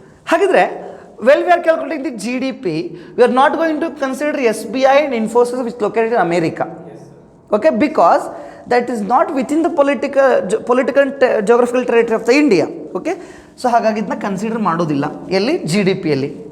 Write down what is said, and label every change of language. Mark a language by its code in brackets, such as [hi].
[en] ಹಾಗಿದ್ರೆ well we are calculating the G D P, we are not going to consider S B I and Infosys which located in America. Okay, because that is not within the political and geographical territory of the India. [kn] Okay, so ಹಾಗಾಗಿ ಇದನ್ನ consider ಮಾಡೋದಿಲ್ಲ ಎಲ್ಲಿ, G D ಪಿಯಲ್ಲಿ.